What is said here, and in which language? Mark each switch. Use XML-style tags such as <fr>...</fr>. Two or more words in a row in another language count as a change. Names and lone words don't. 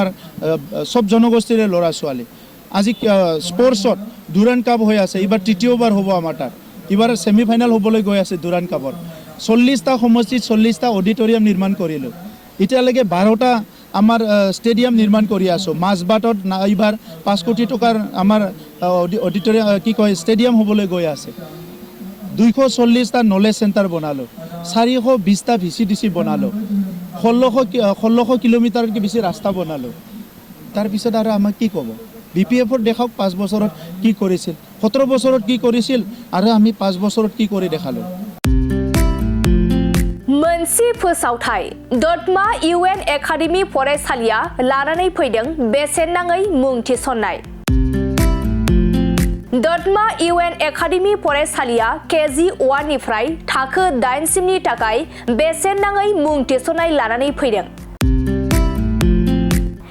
<as>সব জনগোষ্ঠীৰ ল'ৰা ছোৱালী আজি স্পৰ্টছত ডুৰাণ্ড কাপ হৈ আছে এইবাৰ তৃতীয়বাৰ হ'ব আমাৰ তাত এইবাৰ সেমিফাইনাল হ'বলৈ গৈ আছে ডুৰাণ্ড কাপৰ 40টা সমষ্টিত 40টা অডিটৰিয়াম নিৰ্মাণ কৰিলোঁ এতিয়ালৈকে 12টা আমাৰ ষ্টেডিয়াম নিৰ্মাণ কৰি আছোঁ মাজবাটত এইবাৰ 5 কোটি টকাৰ আমাৰ অডিটৰিয়াম কি কয় ষ্টেডিয়াম হ'বলৈ গৈ আছে 240টা</as> <en>knowledge centre</en> <as>বনালোঁ 420টা VCDC বনালোঁ 1600 কিলোমিটাৰতকৈ বেছি ৰাস্তা বনালোঁ তাৰপিছত আৰু আমাক কি ক'ব BPFৰ দেখাওক 5 বছৰত কি কৰিছিল 17 বছৰত কি কৰিছিল আৰু আমি 5 বছৰত কি কৰি দেখালোঁ</as> <brx>मोनसे फोसावथाय दतमा UN एकाडेमि फरायसालिया लानानै फैदों बेसेन नाङै मुं थिसननाय दतमा UN एकाडेमि फरायसालिया KG 1 निफ्राय थाखो 8 सिमनि थाखाय बेसेन नाङै मुं थिसननाय लानानै फैदों</brx>